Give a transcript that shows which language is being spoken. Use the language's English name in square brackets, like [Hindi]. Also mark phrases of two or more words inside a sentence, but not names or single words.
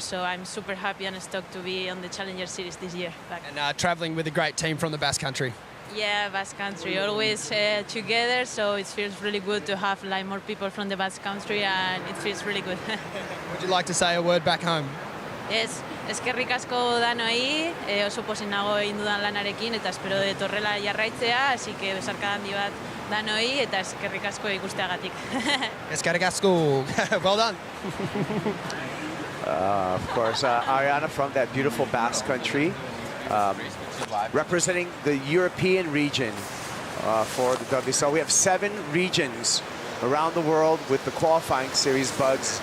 [English] So I'm super happy and stoked to be on the Challenger Series this year. And traveling with a great team from the Basque Country. Yeah, Basque Country, always together. So it feels really good to have like more people from the Basque Country, and it feels really good. Would you like to say a word back home? Yes, [Basque] eskerrik asko danoi, oso pozik nago egin dudan lanarekin, eta espero de torrela jarraitzea, [Spanish] así que [Basque] besarkada handi bat danoi, eta eskerrik asko ikusteagatik. Eskerrik asko. [English] Well done. Of course, Ariana from that beautiful Basque Country, representing the European region for the WSL. We have 7 regions around the world with the qualifying series, Bugs.